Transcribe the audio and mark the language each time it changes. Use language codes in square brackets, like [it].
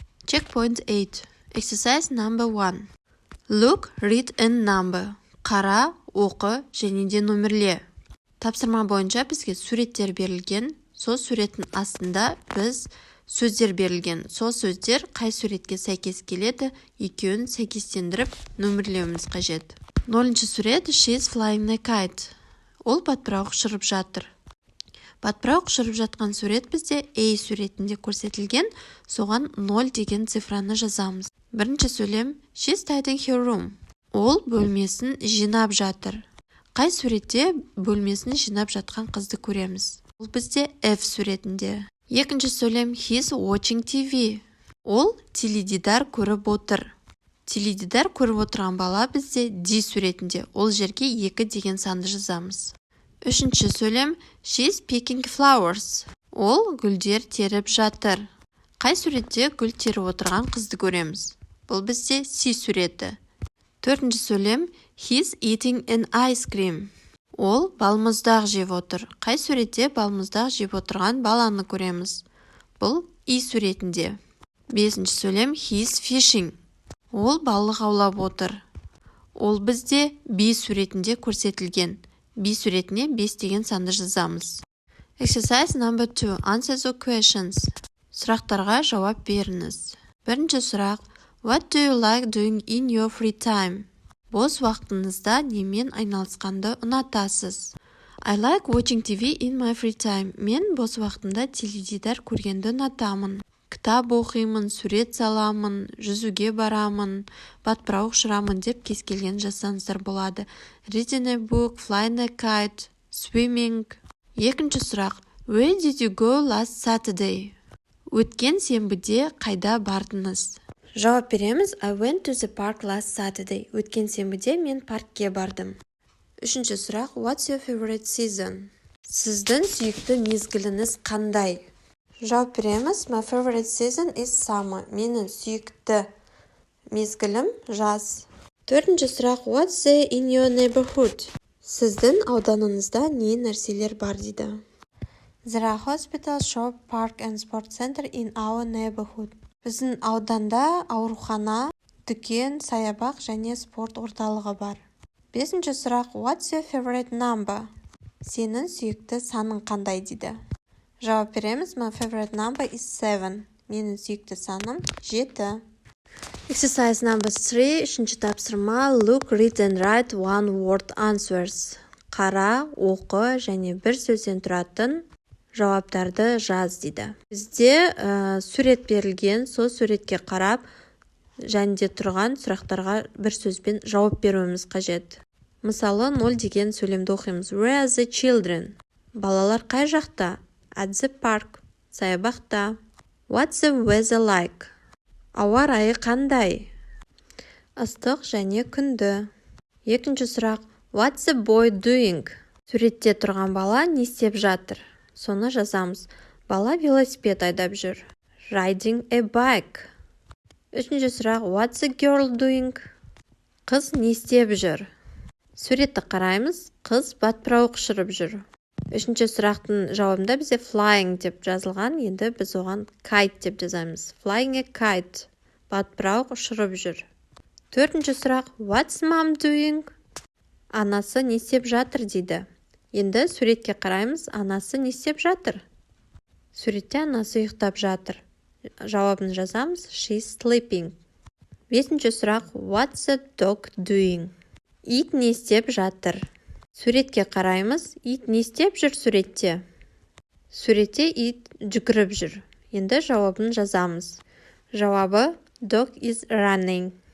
[en] Checkpoint 8. Exercise number 1. Look, read and number. [kk] Қара, оқы және де нөмірле. Тапсырма бойынша бізге суреттер берілген. Сол суреттің астында біз сөздер берілген. Сол сөздер қай суретке сәйкес келеді, екеуін сәйкестендіріп нөмірлеуіміз қажет. 0-ші сурет [en] She is flying a kite. [kk] Ол батпырау ұшырып жатыр. Батпырау ұшырып жатқан сурет бізде A суретінде көрсетілген, соған 0 деген цифраны жазамыз. Бірінші сөйлем [en] She is tidying her room. [kk] Ол бөлмесін жинап жатыр. Қай суретте бөлмесін жинап жатқан қызды көреміз? Ол бізде F суретінде. Екінші сөйлем [en] He is watching TV. [kk] Ол теледидар көріп отыр. Теледидар көріп отырған бала бізде D суретінде. Ол жерге 2 деген санды жазамыз. Үшінші сөйлем [en] She is picking flowers. [kk] Ол гүлдер теріп жатыр. Қай суретте гүл теріп отырған қызды көреміз? Бұл бізде C суреті. Төртінші сөйлем [en] He is eating an ice cream. [kk] Ол балмұздақ жеп отыр. Қай суретте балмұздақ жеп отырған баланы көреміз? Бұл И суретінде. Бесінші сөйлем [en] He is fishing. [kk] Ол балық аулап отыр. Ол бізде B суретінде көрсетілген. B суретіне 5 деген санды жазамыз. [en] Exercise number 2. Answer the questions. [kk] Сұрақтарға жауап беріңіз. Бірінші сұрақ [en] What do you like doing in your free time? [kk] Бос уақытыңызда немен айналысқанды ұнатасыз? [en] I like watching TV in my free time. [kk] Мен бос уақытымда теледидар көргенді ұнатамын. Кітап оқимын, сурет саламын, жүзуге барамын, батпырау ұшырамын деп кез келген жазсаңыздар болады. [en] Reading a book, flying a kite, swimming. [kk] Екінші сұрақ [en] Where did you go last Saturday? [kk] Өткен сенбіде қайда бардыңыз? Жауап береміз. [en] I went to the park last Saturday. [kk] Өткен сенбіде мен паркке бардым. Үшінші сұрақ [en] What's your favorite season? [kk] Сіздің сүйікті мезгіліңіз қандай? Жауап береміз. [en] My favorite season is summer. [kk] Менің сүйікті мезгілім жаз. Төртінші сұрақ [en] What's there in your neighborhood? [kk] Сіздің ауданыңызда не нәрселер бар дейді? [en] There are hospital, shop, park and sport center in our neighborhood. [kk] Біздің ауданда аурухана, дүкен, саябақ және спорт орталығы бар. Бесінші сұрақ [en] What's your favorite number? [kk] Сенің сүйікті саның қандай дейді? Жауап береміз. [en] My favorite number is 7. [kk] Менің сүйікті саным 7. [en] Exercise number 3. [kk] Үшінші тапсырма [en] Look, read and write one word answers. [kk] Қара, оқы және бір сөзден тұратын жауаптарды жаз дейді. Бізде сурет берілген, сол суретке қарап және де тұрған сұрақтарға бір сөзбен жауап беруіміз қажет. Мысалы, 0 деген сөйлемді оқимыз. [en] Where are the children? [kk] Балалар қай жақта? [en] At the park. [kk] Саябақта. [en] What's the weather like? [kk] Ауа райы қандай? Ыстық және күнді. Екінші сұрақ [en] What's the boy doing? [kk] Суретте тұрған бала не істеп жатыр? Соны жазамыз. Бала велосипед айдап жүр. [en] Riding a bike. [kk] Үшінші сұрақ [en] What's the girl doing? [kk] Қыз не істеп жүр? Суретті қараймыз. Қыз батпырау ұшырып жүр. Үшінші сұрақтың жауабында бізде flying деп жазылған. Енді біз оған kite деп жазамыз. [en] Flying a kite. [kk] Батпырау ұшырып жүр. Төртінші сұрақ [en] What's mom doing? [kk] Анасы не істеп жатыр дейді. Енді суретке қараймыз. Анасы не істеп жатыр? Суретте анасы ұйықтап жатыр. Жауабын жазамыз. [en] She's sleeping. [kk] Бесінші сұрақ [en] What's the dog doing? [kk] Ит не істеп жатыр? Суретке қараймыз. Ит не істеп жүр суретте? Суретте ит жүгіріп жүр. Енді жауабын жазамыз. [en] Жауабы Dog is running.